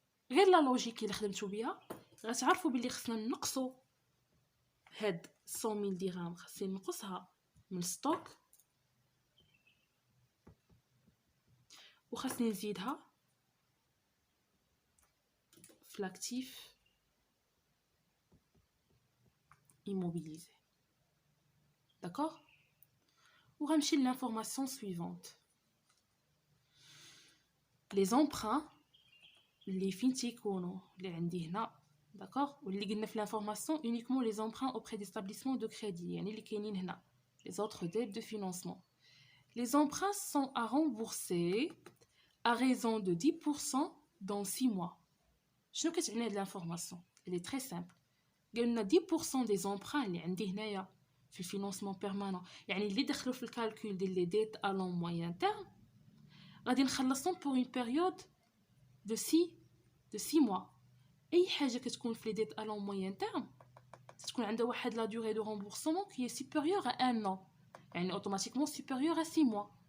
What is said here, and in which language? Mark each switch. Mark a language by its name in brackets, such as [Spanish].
[Arabic] غير لا لوجيك اللي خدمتو بها غتعرفوا بلي خصنا نقصوا هاد 100000 درهم، خاصني نقصها من ستوك وخاصني نزيدها في لاكتيف immobilisé. [French] D'accord? [Arabic] وغنمشي [French] l'information suivante. [Arabic] Les emprunts اللي فين تيكونوا اللي عندي هنا داكوغ، واللي قلنا في l'information [French] uniquement les emprunts auprès d'établissements de crédit، [Arabic] يعني اللي كاينين هنا [French] les autres dettes de financement. Les emprunts sont à rembourser à raison de 10% dans 6 mois. [Arabic] شنو كتعني هاد l'information؟ [French] elle est très simple. [Arabic] قلنا 10% des emprunts اللي عندي هنايا في الفينانسمون بيرمانون، يعني اللي دخلوا في الكالكول ديال لي ديت ا لون موين تيرم غادي نخلصهم بور اون بيريود دو 6 موا. اي حاجه كتكون في لي ديت ا لون موين تيرم تكون عندها واحد لا دوري دو رامبورسمون كي سوبيريور ا ان ان، يعني اوتوماتيكمون سوبيريور ا 6 موا.